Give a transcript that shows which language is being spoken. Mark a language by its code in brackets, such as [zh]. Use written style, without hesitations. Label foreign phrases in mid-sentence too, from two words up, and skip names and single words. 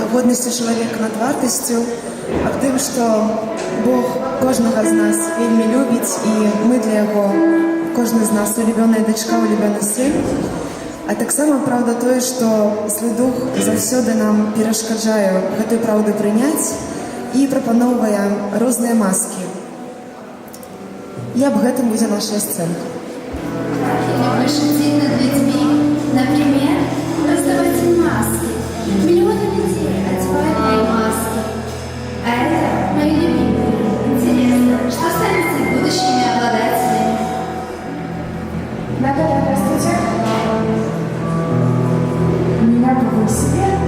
[be] годнасцю чалавека над вартасцю, аб тым, што Бог кожнага з нас вельмі любіць, і мы для яго, кожны з нас улюбёная дачка, улюбёны сын. А таксама праўда тое, што злы дух заўсёды нам перашкаджае гэтую праўду прыняць і прапаноўвае розныя маскі. І аб гэтым будзе наша сцэнка. [ru] Или пошутить над людьми, например, раздавать им маски. Миллионы людей одевали маски. А это мои любимые. Интересно, что станет с их будущими обладателями? Наталья, здравствуйте. Меня повысили.